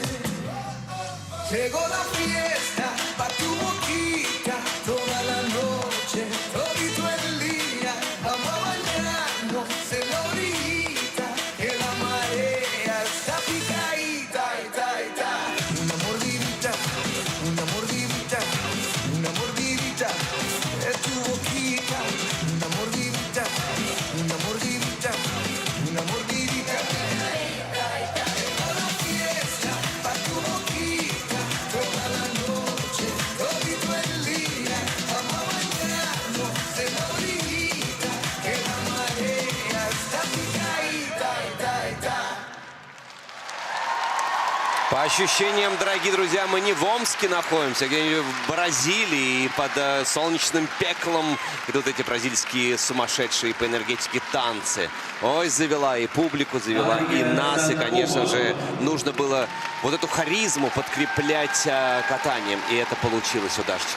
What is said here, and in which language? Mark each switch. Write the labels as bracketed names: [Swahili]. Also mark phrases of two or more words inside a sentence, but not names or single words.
[Spanish] Llegó la fiesta pa' tu boquita, toda la noche, todito el día, vamos a bañarnos en la orillita, que la marea está picadita, una mordidita, una mordidita, una mordidita, es tu boquita, una mordidita, una mordidita, una mordidita. Llegó la fiesta pa' tu boquita, toda la noche, todito el día, vamos a bañarnos en la orillita, que la marea está picadita, [Russian] По ощущениям, дорогие друзья, мы не в Омске находимся, где-нибудь в Бразилии, и под солнечным пеклом идут эти бразильские сумасшедшие по энергетике танцы. Ой, завела и публику, завела и нас, и, конечно же, нужно было вот эту харизму подкреплять катанием, и это получилось у Дашечки.